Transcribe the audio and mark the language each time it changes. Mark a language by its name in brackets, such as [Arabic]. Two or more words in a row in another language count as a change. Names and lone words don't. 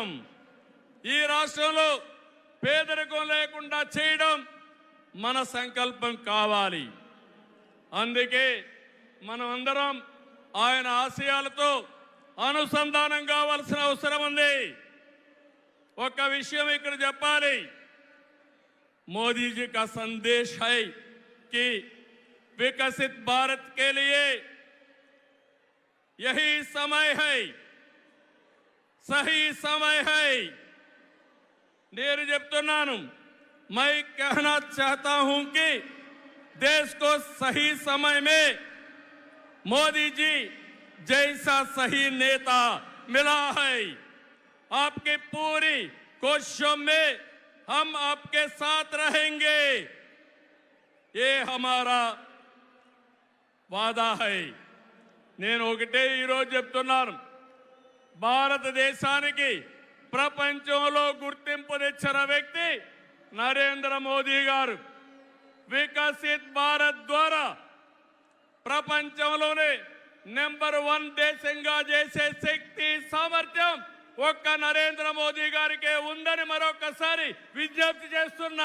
[Telugu] ఈ రాష్ట్రంలో పేదరికం లేకుండా చేయడం మన సంకల్పం కావాలి. అందుకే మనం అందరం ఆయన ఆశయాలతో అనుసంధానం కావాల్సిన అవసరం ఉంది. ఒక విషయం ఇక్కడ చెప్పాలి. [Hindi] మోదీజీ का संदेश है कि विकसित भारत के लिए यही समय है, सही समय है. [Telugu] నేను చెప్తున్నాను, [Hindi] मैं कहना चाहता हूं कि देश को सही समय में मोदी जी जैसा सही नेता मिला है. आपकी पूरी कोशिशों में हम आपके साथ रहेंगे. ये हमारा वादा है. [Telugu] నేను ఒకటే ఈరోజు చెప్తున్నాను, భారతదేశానికి ప్రపంచంలో గుర్తింపు తెచ్చిన వ్యక్తి నరేంద్ర మోదీ గారు. వికసిత్ భారత్ ద్వారా ప్రపంచంలోనే నెంబర్ 1 దేశంగా చేసే శక్తి, సామర్థ్యం ఒక్క నరేంద్ర మోదీ గారికే ఉందని మరొకసారి విజ్ఞప్తి చేస్తున్నా.